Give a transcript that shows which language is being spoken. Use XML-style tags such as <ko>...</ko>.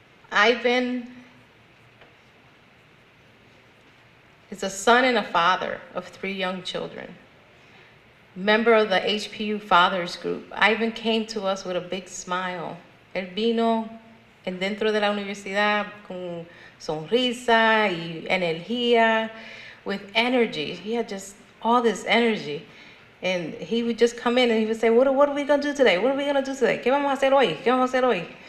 <en>Ivan is a son and a father of 3 young children. Member of the HPU Fathers Group. Ivan came to us with a big smile.</en> <es>Él vino dentro de la universidad con sonrisa y energía,</es> <en>with energy. He had just all this energy. And he would just come in and he would say, what are we going to do today? What are we going to do today?</en> <es>¿Qué vamos a hacer hoy?</es> <en>¿Qué vamos a hacer hoy?</en>